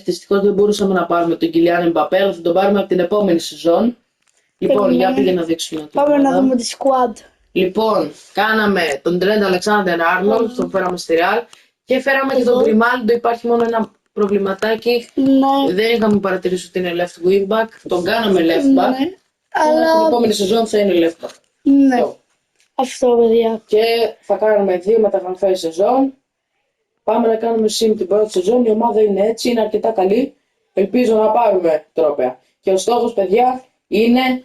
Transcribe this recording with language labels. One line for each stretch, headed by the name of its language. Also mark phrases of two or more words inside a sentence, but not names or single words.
Greek: Δυστυχώς δεν μπορούσαμε να πάρουμε τον Κιλιάν Εμπαπέ, αλλά θα τον πάρουμε από την επόμενη σεζόν. Λοιπόν, για πήγε να δείξουμε. Πάμε να δούμε τη squad. Λοιπόν, κάναμε τον Τρέντ Αλεξάνδερ Άρνολντ, τον φέραμε στη Real και φέραμε και τον Γκριμάλντο. Υπάρχει μόνο ένα προβληματάκι. Ναι. Δεν είχαμε παρατηρήσει ότι είναι
English: left wing back.
Greek: Τον κάναμε
English: left back.
Greek: Ναι. Αλλά την επόμενη σεζόν θα είναι
English: left back.
Greek: Ναι. Αυτό παιδιά. Και θα κάνουμε 2 μεταγραφές σεζόν. Πάμε να κάνουμε sim την πρώτη σεζόν. Η ομάδα είναι έτσι, είναι αρκετά καλή. Ελπίζω να πάρουμε τρόπαια. Και ο στόχος, παιδιά, είναι